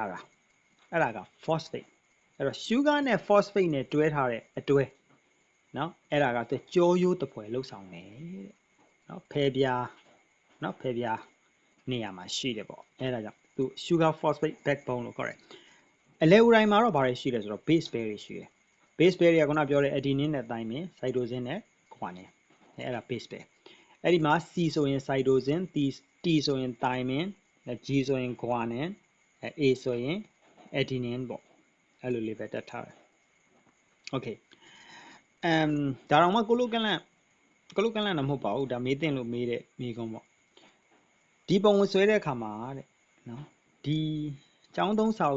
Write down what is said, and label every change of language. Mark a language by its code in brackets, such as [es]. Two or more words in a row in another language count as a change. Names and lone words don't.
[my] ထားတာအဲ့ဒါက phosphate အဲ့တော့ sugar နဲ့ phosphate နဲ့တွဲထားတဲ့အတွဲနော်အဲ့ဒါကသူကြောရိုးတပွဲလှုပ်ဆောင်တယ်နော်ဖဲပြားနော်ဖဲပြားနေရာမှာရှိတယ်ပေါ့အဲ့ဒါကြောင့်သူ [en] sugar phosphate backbone [my] လို့ခေါ်တယ်အလဲဦးတိုင်းမှာတော့ဘာတွေရှိလဲဆိုတော့ [en] base pair [my] တွေရှိတယ် [en] base pair [my] တွေကခုနပြောတဲ့ adenine နဲ့ [en] thymine cytosine [my] နဲ့ guanine အဲ့ဒါ [en] base pair [my] အဲ့ဒီမှာ C ဆိုရင် cytosine T ဆိုရင် thymine G ဆိုရင် guanine A ဆိုရင် adenine ပေါ့အဲ့လိုလေးပဲတက်ထားတယ် okay ဒါတော့မှကိုလိုကလန့်တော့မဟုတ်ပါဘူးဒါမေးတင်လို့မေးတဲ့မေးခွန်းပေါ့ဒီပုံကိုဆွဲတဲ့အခါမှာတဲ့နော်ဒီကျောင်းသုံးစာအုပ်